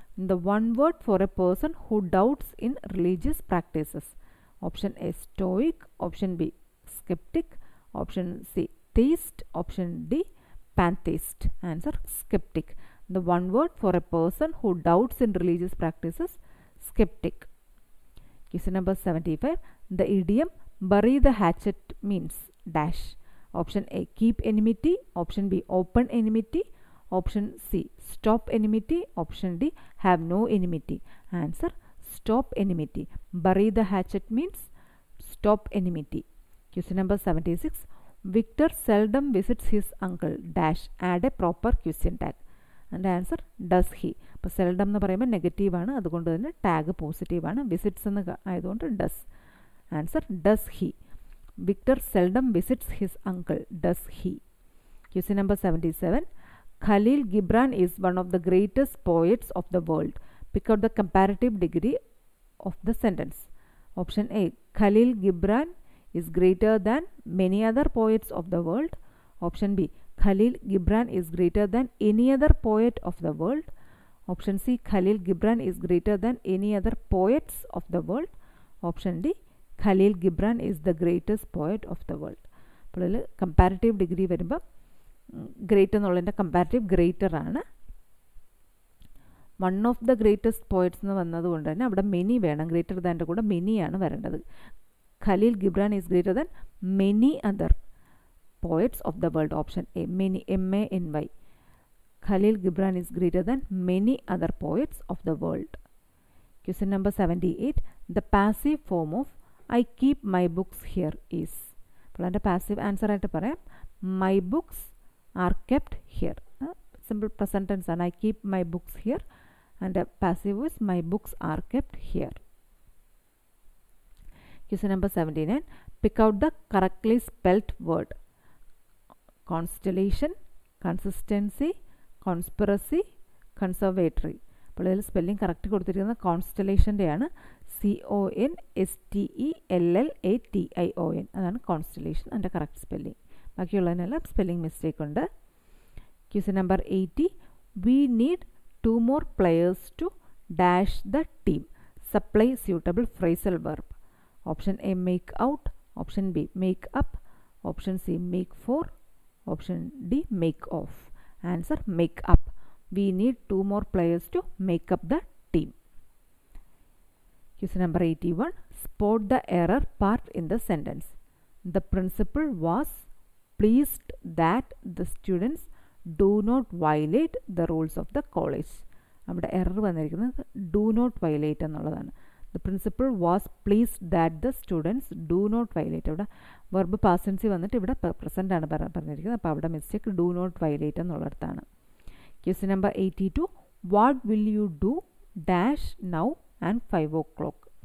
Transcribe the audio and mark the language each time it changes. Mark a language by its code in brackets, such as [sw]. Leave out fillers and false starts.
[en] The one word for a person who doubts in religious practices. Option A stoic, option B sceptic, option C theist, option D pantheist. Answer sceptic. The one word for a person who doubts in religious practices, sceptic. Question number 75. The idiom bury the hatchet means dash. Option A keep enmity, option B open enmity, option C stop enmity, option D have no enmity. Answer stop enmity. Bury the hatchet means stop enmity. Question number 76. Victor seldom visits his uncle dash. Add a proper question tag. And answer does he. [ml] അപ്പോൾ seldom എന്ന് പറയുമ്പോൾ നെഗറ്റീവാണ്, അതുകൊണ്ട് തന്നെ tag പോസിറ്റീവാണ്. [en] visits [ml] എന്ന് ആയതുകൊണ്ട് [en] Does. Answer does he. Victor seldom visits his uncle. Does he. Question number 77. Khalil Gibran is one of the greatest poets of the world. Pick out the comparative degree of the sentence. Option A. Khalil Gibran is greater than many other poets of the world. Option B. Khalil Gibran is greater than any other poet of the world. Option C. Khalil Gibran is greater than any other poets of the world. Option D. Khalil Gibran is the greatest poet of the world. [ml] അപ്പോൾ ഇതിൽ comparative degree വരുമ്പോൾ great എന്നുള്ളതിൻ്റെ comparative greater ആണ്. [en] one of the greatest poets [ml] എന്ന് വന്നതുകൊണ്ട് തന്നെ അവിടെ many വേണം. ഗ്രേറ്റർ ദാൻ്റെ കൂടെ മെനിയാണ് വരേണ്ടത്. [en] Khalil Gibran is greater than many other poets of the world. Option A. Many. M-A-N-Y. Khalil Gibran is greater than many other poets of the world. Question number 78. The passive form of I keep my books here is. [ml] അപ്പോൾ അതിൻ്റെ passive answer ആയിട്ട് പറയാം [en] my books are kept here. Simple present tense ആണ്. I keep my books here. And the passive is my books are kept here. Question number 79. Pick out the correctly spelt word. Constellation, consistency, conspiracy, conservatory. [ml] അപ്പോൾ ഇതിൽ spelling correct കൊടുത്തിരിക്കുന്നത് കോൺസ്റ്റലേഷൻ്റെയാണ്. CONSTELLATION. അതാണ് constellation. അതിൻ്റെ correct spelling. ബാക്കിയുള്ളതിനെല്ലാം spelling mistake ഉണ്ട്. [en] Question number 80. We need 2 more players to dash the team. Supply suitable phrasal verb. Option A. Make out. Option B. Make up. Option C. Make for. Option D. Make off. Answer make up. We need 2 more players to make up the team. Question number 81. Spot the error part in the sentence. The principal was pleased that the students do not violate the rules of the college. [ml] നമ്മുടെ error വന്നിരിക്കുന്നത് [en] do not violate [ml] എന്നുള്ളതാണ്. [en] The principal was pleased that the students do not violate. [ml] അവിടെ verb പാസൻസി വന്നിട്ട് ഇവിടെ present ആണ് പറഞ്ഞിരിക്കുന്നത്. അപ്പോൾ അവിടെ mistake do not violate എന്നുള്ളിടത്താണ്. [en] Question number 82. What will you do dash now and 5 o'clock?